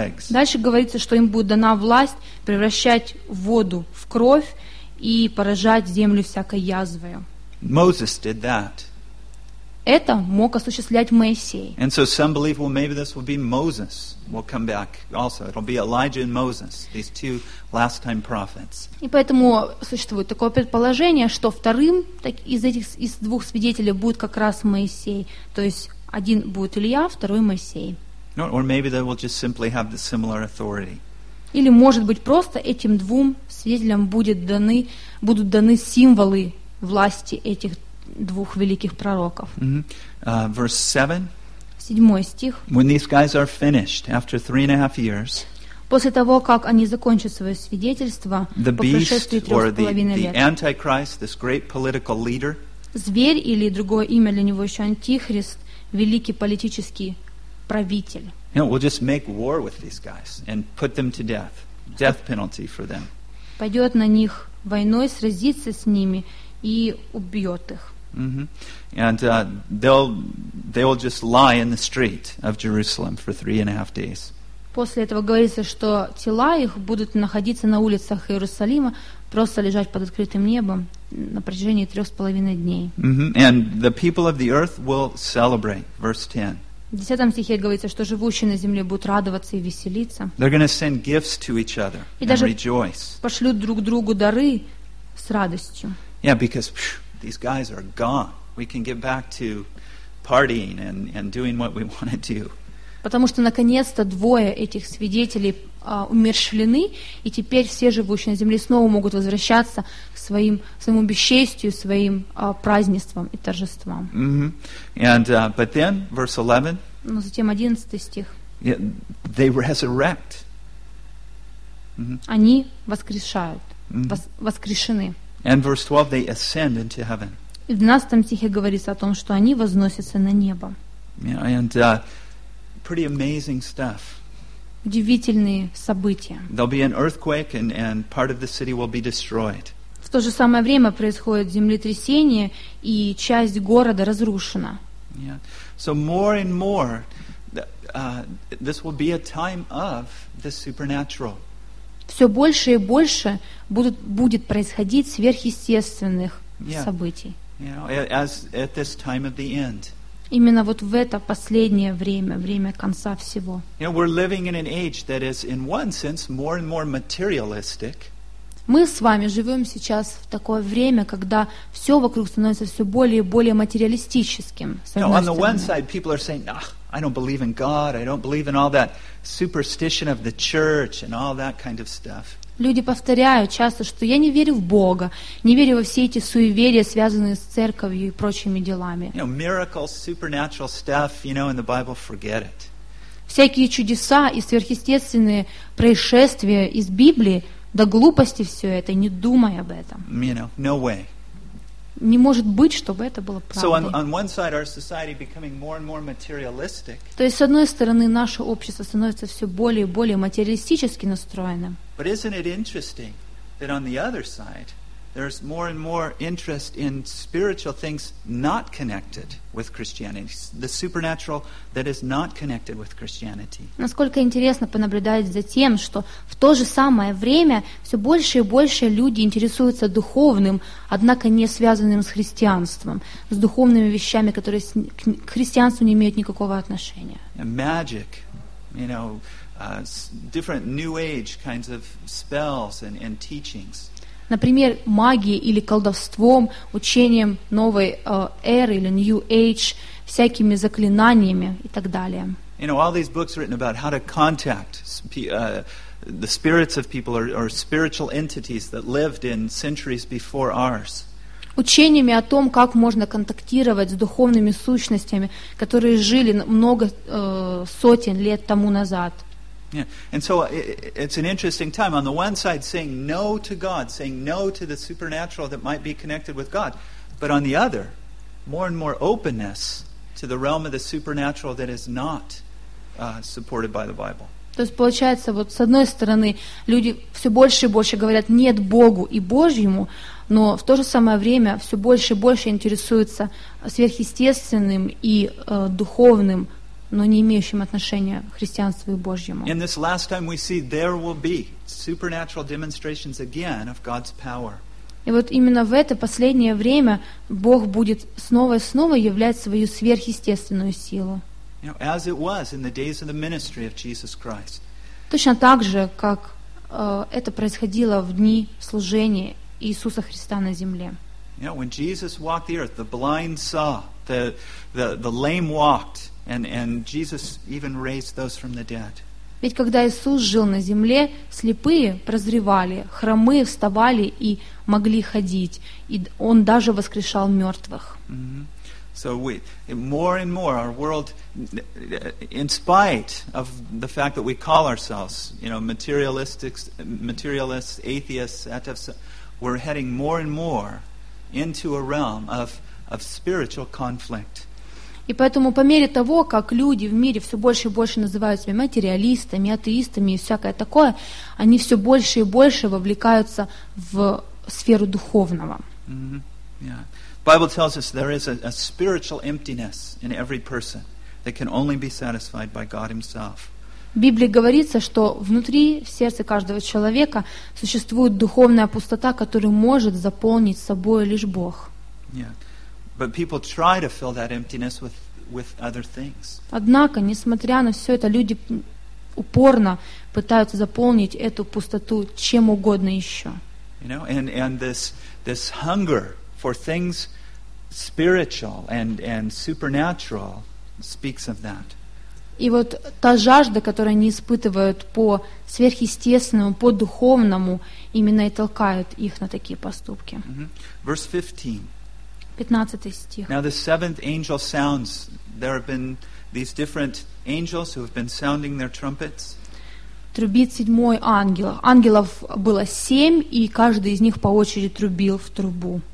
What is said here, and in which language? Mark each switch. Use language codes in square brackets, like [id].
[ru] Дальше говорится, что им будет дана власть превращать воду в кровь и поражать землю всякой язвою. [en] Moses did that. [ru] Это мог осуществлять Моисей. [en] And so some believe, well, maybe this will be Moses will come back also. It'll be Elijah and Moses, these two last time prophets. [ru] И поэтому существует такое предположение, что вторым из двух свидетелей будет как раз Моисей. То есть один будет Илия, второй Моисей. [en] Or maybe they will just simply have the similar authority. [ru] Или, может быть, просто этим двум свидетелям будут даны символы власти этих двух великих пророков. [en] Mm-hmm. Verse 7. [ru] 7 стих. [en] When these guys are finished after 3.5 years, [ru] после того, как они закончат свое свидетельство, [en] the beast [ru] по прошествии 3.5 лет, [en] the Antichrist, this great political leader, [ru] зверь или другое имя для него еще Антихрист, великий политический правитель. [en] You know, we'll just make war with these guys and put them to death. Death penalty for them. [ru] Пойдет на них войной, сразиться с ними и убьет их. Mm-hmm. [en] And they'll just lie in the street of Jerusalem for 3.5 days. [ru] После этого говорится, что тела их будут находиться на улицах Иерусалима, просто лежать под открытым небом на протяжении 3.5 дней. Mm-hmm. [en] And the people of the earth will celebrate. Verse 10. [ru] В 10 стихе говорится, что живущие на земле будут радоваться и веселиться. [en] They're going to send gifts to each other and rejoice. [ru] Пошлют друг другу дары. с радостью. [en] Yeah, because these guys are gone. We can get back to partying and doing what we want to do. [ru] Потому что наконец-то двое этих свидетелей умерщвлены, и теперь все живущие на земле снова могут возвращаться к своему бесчестью, своим празднествам и торжествам. [en] Mm-hmm. And but then verse 11. [ru] Но затем 11 стих. [en] Yeah, they resurrect. Mm-hmm. [ru] Они воскрешают, воскрешены. [en] And verse 12, they ascend into heaven. [ru] И в 12 стихе говорится о том, что они возносятся на небо. [en] Yeah, and pretty amazing stuff. [ru] Удивительные события. [en] There'll be an earthquake and part of the city will be destroyed. [ru] В то же самое время происходит землетрясение, и часть города разрушена. [en] Yeah. So more and more, this will be a time of the supernatural. [ru] Все больше и больше будет происходить сверхъестественных событий. [en] At this time of the end. [ru] Именно вот в это последнее время, время конца всего. [en] You know, we're living in an age that is, in one sense, more and more materialistic. [ru] Мы с вами живем сейчас в такое время, когда все вокруг становится все более и более материалистическим. [en] Now, on the one side, people are saying, "Ah, I don't believe in God. I don't believe in all that superstition of the church and all that kind of stuff." [ru] Люди повторяют часто, что я не верю в Бога, не верю во все эти суеверия, связанные с церковью и прочими делами. [en] You know, miracles, supernatural stuff, you know, in the Bible, forget it. [ru] Всякие чудеса и сверхъестественные происшествия из Библии. До глупости все это, не думай об этом. [en] You know, no way. [ru] Не может быть, чтобы это было правдой. [en] So on one side our society becoming more and more materialistic. [ru] То есть, с одной стороны, наше общество становится все более и более материалистически настроенным. [en] But isn't it interesting that on the other side there's more and more interest in spiritual things not connected with Christianity, the supernatural that is not connected with Christianity. [ru] Насколько интересно понаблюдать за тем, что в то же самое время все больше и больше люди интересуются духовным, однако не связанным с христианством, с духовными вещами, которые к христианству не имеют никакого отношения. [en] Magic, you know, different New Age kinds of spells and teachings. [ru] Например, магией или колдовством, учением новой эры или New Age, всякими заклинаниями и так далее. [en] You know, all these books written about how to contact the spirits of people or spiritual entities that lived in centuries before ours. [ru] Учениями о том, как можно контактировать с духовными сущностями, которые жили много сотен лет тому назад. [en] Yeah. And so it's an interesting time. On the one side, saying no to God, saying no to the supernatural that might be connected with God. But on the other, more and more openness to the realm of the supernatural that is not supported by the Bible. [ru] То есть получается, вот с одной стороны, люди все больше и больше говорят нет Богу и Божьему, но в то же самое время все больше и больше интересуются сверхъестественным и духовным, но не имеющим отношения к христианству и Божьему. [en] In this last time we see there will be supernatural demonstrations again of God's power. [ru] И вот именно в это последнее время Бог будет снова и снова являть свою сверхъестественную силу. [en] You know, as it was in the days of the ministry of Jesus Christ. [ru] Точно так же, как это происходило в дни служения Иисуса Христа на земле. [en] You know, when Jesus walked the earth, the blind saw, the lame walked. And Jesus even raised those from the dead. [ru] Ведь когда Иисус жил на земле, слепые прозревали, хромые вставали и могли ходить, и Он даже воскрешал мертвых. Mm-hmm. [en] So we more and more our world, in spite of the fact that we call ourselves, you know, materialists, atheists, etc., we're heading more and more into a realm of spiritual conflict. [ru] И поэтому по мере того, как люди в мире все больше и больше называют себя материалистами, атеистами и всякое такое, они все больше и больше вовлекаются в сферу духовного. [en] Mm-hmm. Yeah. Bible tells us there is a spiritual emptiness in every person that can only be satisfied by God Himself. [ru] В Библии говорится, что внутри, в сердце каждого человека существует духовная пустота, которую может заполнить собой лишь Бог. [en] Yeah. But people try to fill that emptiness with other things. [ru] Однако, несмотря на все это, люди упорно пытаются заполнить эту пустоту чем угодно еще. [en] You know, and this hunger for things spiritual and supernatural speaks of that. [ru] И вот та жажда, которую они испытывают по сверхъестественному, по духовному, именно и толкает их на такие поступки. [en] Mm-hmm. Verse 15. [ru] 15 стих. [en] Now the seventh angel sounds. There have been these different angels who have been sounding their trumpets. [ru] Трубит седьмой ангел. Ангелов было семь, и каждый из них по очереди трубил в трубу.